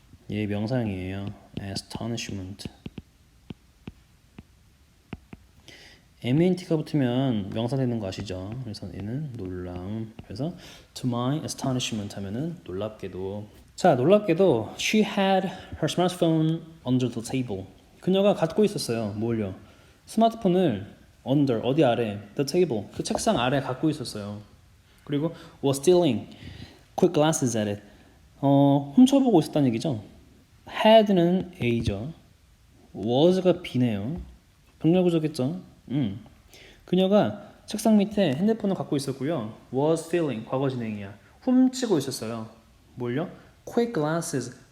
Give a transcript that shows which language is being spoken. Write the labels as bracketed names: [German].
[Korean] 얘 명사형이에요. astonishment. ment가 붙으면 명사 되는 거 아시죠? 그래서 얘는 놀라움. 그래서 [English] to my astonishment [Korean] 하면은 놀랍게도. [English] 자, [Korean] 놀랍게도 [English] she had her smartphone under the table. [Korean] 그녀가 갖고 있었어요. 뭘요? 스마트폰을 under 어디 아래? [English] the table. [Korean] 그 책상 아래 갖고 있었어요. 그리고 [English] was stealing quick glances at it. [Korean] 훔쳐보고 있었다는 얘기죠. had는 A죠. was가 B네요. 병렬구조겠죠. 그녀가 책상 밑에 핸드폰을 갖고 있었고요. [English] was stealing [Korean] 과거 진행이야. 훔치고 있었어요. 뭘요? [English] quick glances.